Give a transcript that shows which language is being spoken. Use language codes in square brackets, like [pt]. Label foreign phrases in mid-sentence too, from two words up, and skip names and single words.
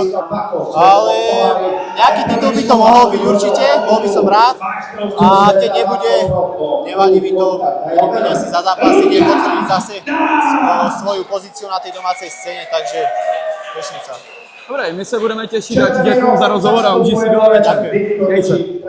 [sk] Ale nejaký titul by to mohol byť určite, bol by som rád. A keď nebude, nevadí mi to, budem si za zápas ide potvrdiť zase svoju pozíciu na tej domácej scéne, takže teším sa. Dobre, [cs] my se budeme těšit a ti děkuju za rozhovor a užij si gala večer. Měj se.